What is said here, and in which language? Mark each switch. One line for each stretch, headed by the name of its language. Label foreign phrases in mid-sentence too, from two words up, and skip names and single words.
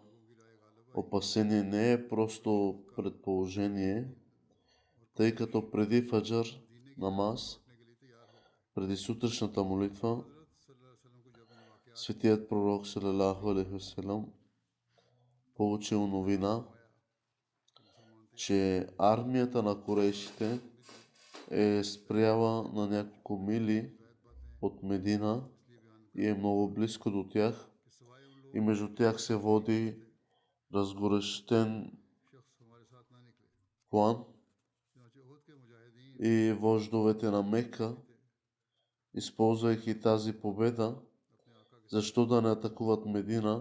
Bulgarian: опасение не е просто предположение, тъй като преди фаджар намаз, преди сутрешната молитва, светият пророк
Arabic: صلى الله عليه وسلم
Bulgarian: получил новина, че армията на курейшите е спряла на няколко мили от Медина и е много близко до тях, и между тях се води разгорещен план и вождовете на Мека, използвайки тази победа, защо да не атакуват Медина.